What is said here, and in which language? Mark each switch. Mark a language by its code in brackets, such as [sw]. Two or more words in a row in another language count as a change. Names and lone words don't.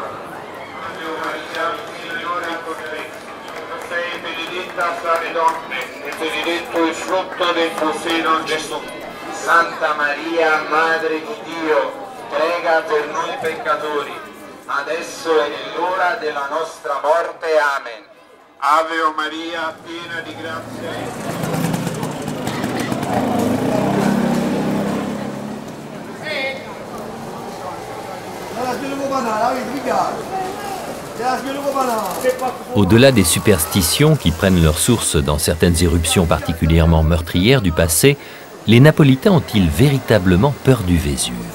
[it] Dio Maria, Signore con te, tu sei benedetta fra le donne, e benedetto il frutto del tuo seno, Gesù. Santa Maria, Madre di Dio, prega per noi peccatori, adesso e nell'ora della nostra morte. Amen. Ave o Maria, piena di grazia. [fr] Au-delà des superstitions qui prennent leur source dans certaines éruptions particulièrement meurtrières du passé, les Napolitains ont-ils véritablement peur du Vésuve?